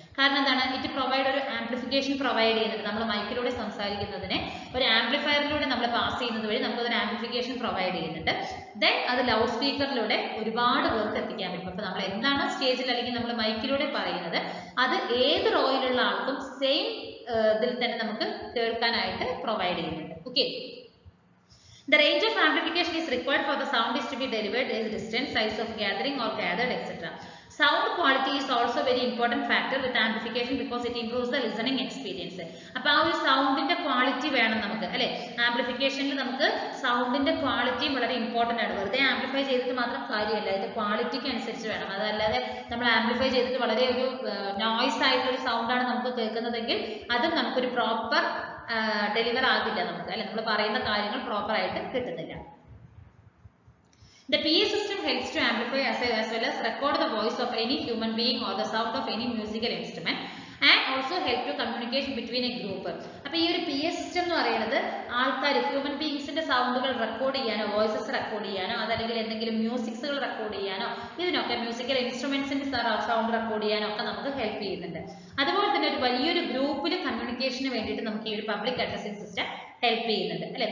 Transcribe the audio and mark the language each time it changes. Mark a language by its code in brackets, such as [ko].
[ml] കാരണം എന്താണ്, [en] it provide [ml] ഒരു ആംപ്ലിഫിക്കേഷൻ പ്രൊവൈഡ് ചെയ്യുന്നുണ്ട്. നമ്മൾ മൈക്കിലൂടെ സംസാരിക്കുന്നതിനെ ഒരു ആംപ്ലിഫയറിലൂടെ നമ്മൾ പാസ് ചെയ്യുന്നത് വഴി നമുക്കൊരു ആംപ്ലിഫിക്കേഷൻ പ്രൊവൈഡ് ചെയ്യുന്നുണ്ട്. ദെൻ അത് ലൗഡ് സ്പീക്കറിലൂടെ ഒരുപാട് പേർക്ക് എത്തിക്കാൻ പറ്റും. അപ്പൊ നമ്മൾ എന്താണോ സ്റ്റേജിൽ അല്ലെങ്കിൽ നമ്മൾ മൈക്കിലൂടെ പറയുന്നത് അത് ഏത് റോയിലുള്ള ആൾക്കും സെയിം ഇതിൽ തന്നെ നമുക്ക് കേൾക്കാനായിട്ട് പ്രൊവൈഡ് ചെയ്യുന്നുണ്ട്. Okay. [en] The range of amplification is required for the sound is to be delivered as distance, size of gathering or gathered, etc. Sound quality is also very important factor with amplification because it improves the listening experience. [ml] അപ്പോൾ ആ ഒരു സൗണ്ടിന്റെ quality വേണം നമുക്ക് അല്ലെ. ആംപ്ലിഫിക്കേഷനിൽ നമുക്ക് സൗണ്ടിന്റെ ക്വാളിറ്റിയും വളരെ important ആണ്. വെറുതെ ആംപ്ലിഫൈ ചെയ്തിട്ട് മാത്രം കാര്യമല്ല, അതിന്റെ ക്വാളിറ്റിക്ക് അനുസരിച്ച് വേണം. അതല്ലാതെ നമ്മൾ ആംപ്ലിഫൈ ചെയ്തിട്ട് വളരെ ഒരു നോയ്സ് ആയിട്ടൊരു സൗണ്ടാണ് നമുക്ക് കേൾക്കുന്നതെങ്കിൽ അതും നമുക്കൊരു പ്രോപ്പർ ഡെലിവർ ആകില്ല നമുക്ക് അല്ലെ. നമ്മൾ പറയുന്ന കാര്യങ്ങൾ പ്രോപ്പർ ആയിട്ട് കിട്ടുന്നില്ല. [en] The PA system helps to amplify as well as record the voice of any human being or the sound of any musical instrument and also help to communication between a group. [ml] അപ്പോൾ ഈ ഒരു PA system എന്ന് പറയുന്നത് ആൾക്കാർ human ബീയിങ്സിന്റെ സൗണ്ടുകൾ record ചെയ്യാനോ voices record ചെയ്യാനോ അതല്ലെങ്കിൽ എന്തെങ്കിലും മ്യൂസിക്സുകൾ റെക്കോർഡ് ചെയ്യാനോ ഇതിനൊക്കെ മ്യൂസിക്കൽ ഇൻസ്ട്രുമെന്റ്സിന്റെ സൗണ്ട് റെക്കോർഡ് ചെയ്യാനോ ഒക്കെ നമുക്ക് ഹെൽപ്പ് ചെയ്യുന്നുണ്ട്. അതുപോലെ തന്നെ ഒരു വലിയൊരു ഗ്രൂപ്പിൽ കമ്മ്യൂണിക്കേഷന് വേണ്ടിയിട്ട് നമുക്ക് ഈ ഒരു പബ്ലിക് അഡ്രസ്സിംഗ് സിസ്റ്റം ഹെൽപ്പ് ചെയ്യുന്നുണ്ട് അല്ലെ.